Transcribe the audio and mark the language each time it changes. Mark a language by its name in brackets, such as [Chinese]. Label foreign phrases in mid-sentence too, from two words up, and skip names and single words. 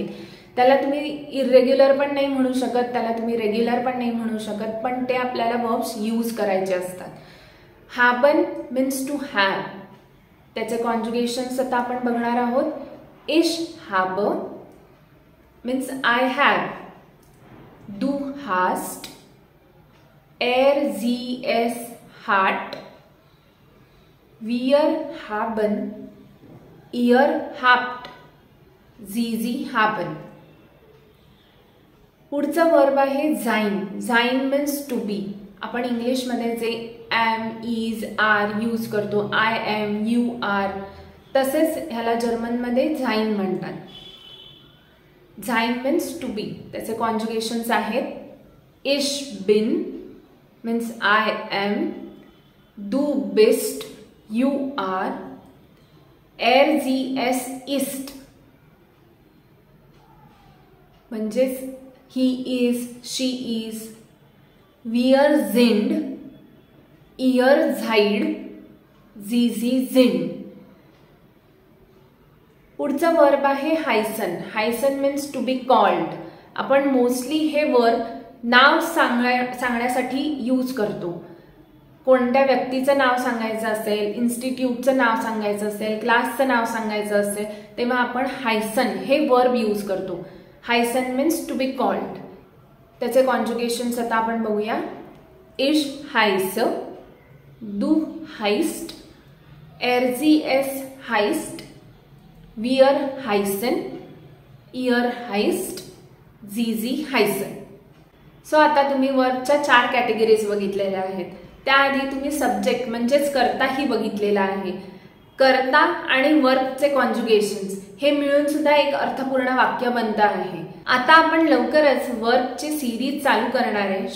[Marathi] त्याला तुम्ही इररेग्युलर पण नाही म्हणू शकत, त्याला तुम्ही रेग्युलर पण नाही म्हणू शकत, पण ते आपल्याला वर्ब्स यूज करायचे असतात. [English] हाबन means to have. [Marathi] त्याचे कॉन्जुगेशन्स आता आपण बघणार आहोत. [German] ich hab [English] means I have, [German] du hast, sie es hat, wir haben, ihr habt, sie haben. [Marathi] पुढचा वर्ब आहे झाइन. [English] झाइन means to be. [Marathi] आपण इंग्लिशमध्ये जे [English] am, is, are [Marathi] यूज करतो, [English] I am, you are, [Marathi] तसेच ह्याला जर्मनमध्ये झाइन म्हणतात. [English] झाइन means to be. [Marathi] त्याचे कॉन्जुगेशन्स आहेत [German] ich bin [English] means I am, [German] du bist, [English] you are, [German] sie es ist म्हणजेच [English] he is, she is, [German] wir sind, ihr seid, sie sind. [Marathi] पुढचं वर्ब आहे हायसन. हायसन [English] means to be called. [Marathi] आपण मोस्टली हे वर्ब नाव सांगण्यासाठी यूज करतो. कोणत्या व्यक्तीचं नाव सांगायचं असेल, इन्स्टिट्यूटचं नाव सांगायचं असेल, क्लासचं नाव सांगायचं असेल, तेव्हा आपण हायसन हे वर्ब यूज करतो. [English] हायसन means to be called. [Marathi] त्याचे कॉन्जुगेशन्स आता आपण बघूया. [German] ich heiß, du heißt, sie es heißt, wir heißen, ihr heißt, sie heißen. [Marathi] सो आता तुम्ही वर्बच्या 4 कॅटेगरीज बघितलेल्या आहेत. त्याआधी तुम्ही सब्जेक्ट म्हणजेच कर्ताही बघितलेला आहे. कर्ता आणि वर्बचे कॉन्जुगेशन्स हे मिळून सुद्धा एक अर्थपूर्ण वाक्य बनतं आहे. आता आपण लवकरच वर्बची सिरीज चालू करणार आहे.